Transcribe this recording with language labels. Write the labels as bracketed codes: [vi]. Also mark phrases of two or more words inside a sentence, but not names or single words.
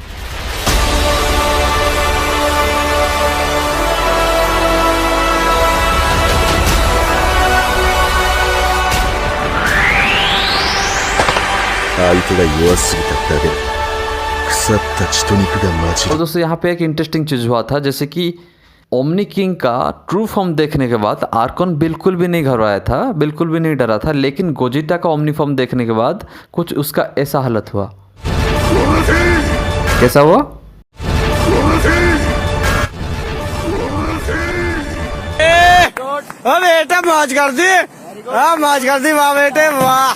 [ja] 相手が弱すぎただけだ。腐った血と肉が混じる。 [hi] और दोस्तों यहाँ पे एक इंटरेस्टिंग चीज़ हुआ था, जैसे कि ओमनी किंग का [en] true form [hi] देखने के बाद आर्कॉन बिल्कुल भी नहीं घबराया था, बिल्कुल भी नहीं डरा था। लेकिन गोजिटा का [en] omni form [hi] देखने के बाद कुछ उसका ऐसा हालत हुआ। कैसा हुआ? बेटा मौज कर दी, मौज कर दी, वाह बेटे वाह।